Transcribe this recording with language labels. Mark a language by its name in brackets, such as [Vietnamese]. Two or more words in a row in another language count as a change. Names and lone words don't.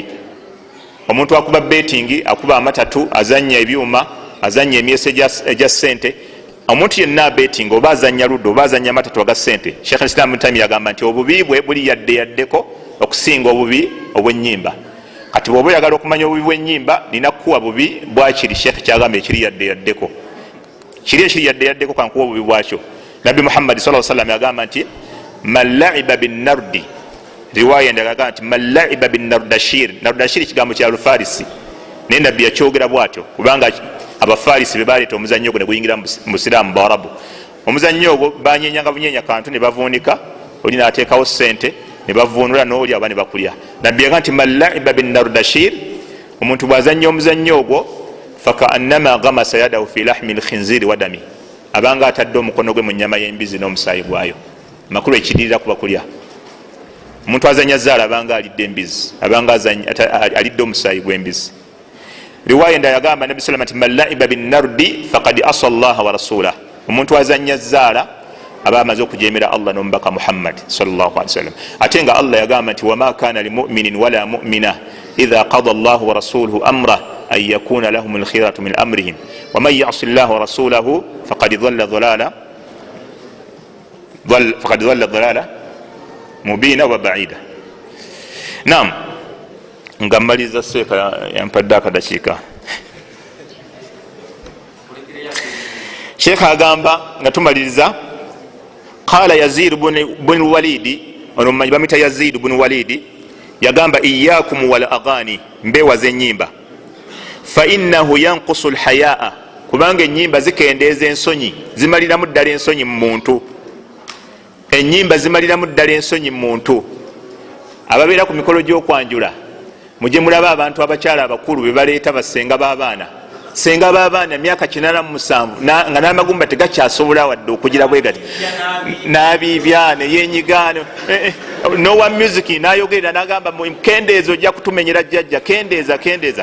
[Ganda] Omuntu akuba betting, akuba amatatu, azanya ebyuma, azanya emyeso egya ssente, omuntu yenna betting oba azanya luddo oba azanya amatatu aga ssente, Sheikh al-Islam Taymiyyah agamba nti obubi bwe buli yaddeko okusinga obubi obw'ennyimba. Kati bw'oba oyagala okumanya obubi bw'ennyimba, nina kuwa bubi bwakiri Sheikh kyagamba ekiri yaddeko. Kiri ekiri yaddeko kankuwa obubi bwakyo. Nabbi Muhammad [Arabic] صلى الله عليه وسلم [Ganda] yagamba nti [Arabic] من لعب بالنرد, [Ganda] riwaya ndagamba nti [Arabic] من لعب بالنردشير. [Ganda] Nardashir kigambo kya Lufarisi, naye nabbi yakyogera bwatyo kubanga abafarisi bebaleeta omuzannyo ogwo ne guyingira mu busiraamu Baarabu. Omuzannyo ogwo banyenyanga bunyenya kantu ne bavuunika, oli n'ateekawo ssente ne bavuunula n'oli aba ne bakulya. Nabbi yagamba nti [Arabic] من لعب بالنردشير, [Ganda] omuntu bw'azannya omuzannyo ogwo [Arabic] فكأنما غمس يده في لحم الخنزير ودمه, [Ganda] abanga atadde omukono gwe mu nnyama y'embizi n'omusaayi gwayo. Makulu ekidirira kuba kulya. Omuntu azanya zaala abanga alidde embizi, abanga alidde omusaayi gw'embizi. Riwaya endala yagamba Nabbi [Arabic] صلى الله عليه وسلم [Ganda] nti [Arabic] من لعب بالنرد فقد عصى الله ورسوله, [Ganda] omuntu azanya zaala aba amaze okujemera Allah n'omubaka Muhammad [Arabic] صلى الله عليه وسلم. [Ganda] Ate nga Allah yagamba nti [Arabic] وما كان لمؤمن ولا مؤمنة إذا قضى الله ورسوله أمرا أن يكون لهم الخيرة من أمرهم ومن يعص الله ورسوله فقد ضل ضلالا مبينا وبعيدا. [Ganda] Naam, ngamaliza seeka yampadde akadakiika. Sheikh agamba nga tumaliriza, [Arabic] qala Yazid ibn Walid, [Ganda] ono mmanyi bamita Yazid ibn Walid, yagamba [Arabic] إياكم والأغاني, [Ganda] mbewaze ennyimba, [Arabic] فإنه ينقص الحياء, [Ganda] kubanga ennyimba zikendeeza ensonyi, zimaliramu ddala ensonyi mu muntu. Ennyimba zimaliramu ddala ensonyi mu muntu. Ababeera ku mikolo gy'okwanjula mujje mulaba abantu abakyala abakulu be baleeta basenga b'abaana, senga b'abaana emyaka 87 nga n'amagumba tegakyasobola wadde okugira bwe gati, n'abiibya ne yenyigaano nowa music n'ayogerera n'agamba kendeeza ojja kutumenyera jjajja, kendeeza.